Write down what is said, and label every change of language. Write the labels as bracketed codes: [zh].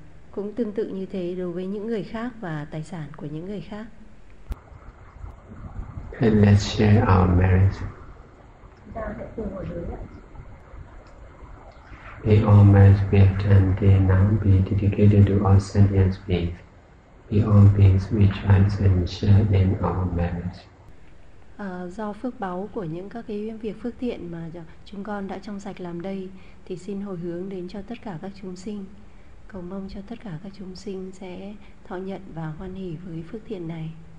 [vi] Cũng tương tự như thế đối với những người khác và tài sản của những người khác. [en] And let's share our merits. May all merits be attained, they now be dedicated to all sentient beings. May all beings rejoice and share in our merits. [vi] Do phước báu của những các cái việc phước thiện mà chúng con đã trong sạch làm đây thì xin hồi hướng đến cho tất cả các chúng sinh, cầu mong cho tất cả các chúng sinh sẽ thọ nhận và hoan hỷ với phước thiện này.